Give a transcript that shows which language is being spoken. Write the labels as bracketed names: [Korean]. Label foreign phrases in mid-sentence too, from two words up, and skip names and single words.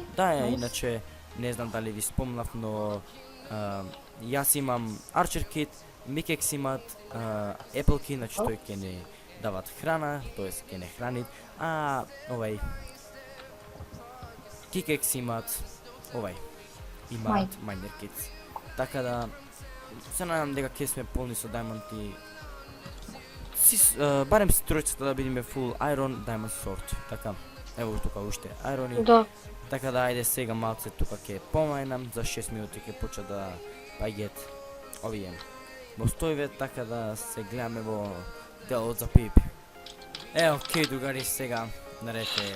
[Macedonian] Да, иначе не знам дали ви спомнав, но јас имам Archer Kit, Mikex имат Apple Key, значи тој ќе не дават храна, тоест ќе не хранит, а овај Kickaxe имат овај, имаат Miner Kits. Така да се надам дека ќе сме полни со diamond и барем си тројцата да бидеме [English] full iron, diamond sword. [Macedonian] Така, ево тука уште iron. Да. Така да ајде сега малце тука ќе помајнам, за 6 минути ќе почна да паѓаат овие мостојве, така да се гледаме во делот за PvP. Океј, другари, сега наред е.